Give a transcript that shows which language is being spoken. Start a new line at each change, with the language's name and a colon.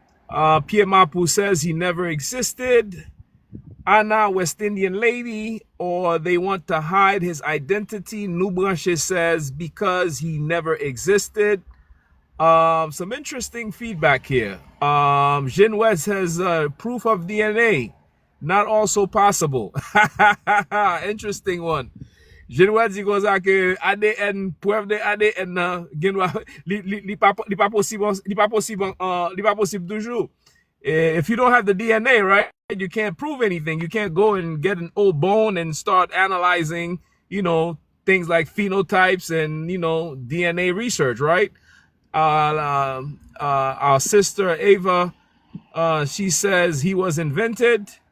English: Pierre Mapu says he never existed. Anna, West Indian lady, or they want to hide his identity. Nubranche says because he never existed. Some interesting feedback here. Jinwes says proof of DNA, not also possible. Interesting one.
Haitian Creole: Jinwes dit comme ça que ADN, preuve de ADN, li pas possible toujours.
English: If you don't have the DNA, right, you can't prove anything. You can't go and get an old bone and start analyzing, you know, things like phenotypes and, you know, DNA research, right? Our sister Ava, she says he was invented.